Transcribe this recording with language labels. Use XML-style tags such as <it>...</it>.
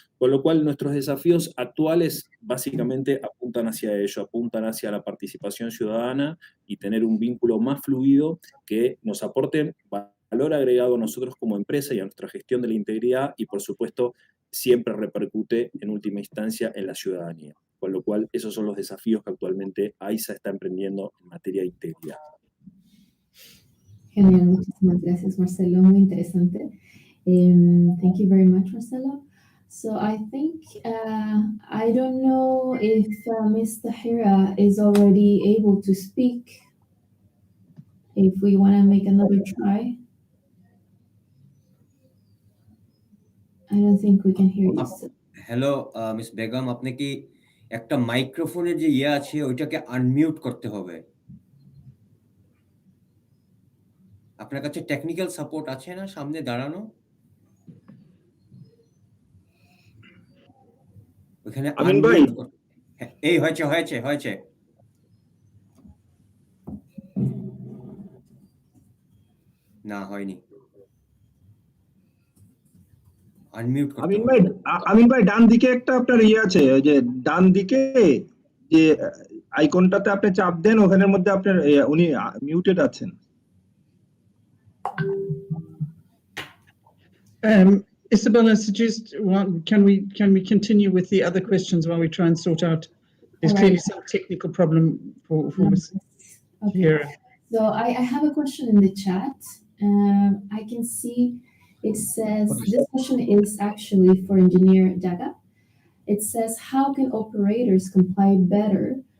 <es>Con lo cual, nuestros desafíos actuales básicamente apuntan hacia ello, apuntan hacia la participación ciudadana y tener un vínculo más fluido que nos aporte valor agregado a nosotros como empresa y a nuestra gestión de la integridad, y por supuesto siempre repercute en última instancia en la ciudadanía. Con lo cual, esos son los desafíos que actualmente AISA está emprendiendo en materia de integridad. Genial, muchísimas gracias, Marcelo. Muy interesante.</es> <en>Thank you very much, Marcelo. So I think, I don't know if Ms. Tahira is already able to speak. If we want to make another try. I don't think we can hear you.</en> <bn>Hello miss Begum, আপনি কি একটা মাইক্রোফোনের যে ইয়ে আছে ওইটাকে unmute করতে হবে? আপনার কাছে টেকনিক্যাল সাপোর্ট আছে না সামনে দাঁড়ানো? ওখানে আমিন ভাই, এই হয়েছে না হয়নি, আনমিউট করতে আমিন হবে। ভাই ডান দিকে একটা আপনার ইয়ে আছে, ওই যে ডান দিকে যে আইকনটাতে আপনি চাপ দেন, ওখানের মধ্যে আপনার উনি মিউটেড আছেন।</bn> <en>Isabella, suggest can we continue with the other questions while we try and sort out? There's clearly some technical problem for Ms. Tahira. So I have a question in the chat. I can see it says, this question is actually for Engineer Daga. It says, how can operators comply better</en>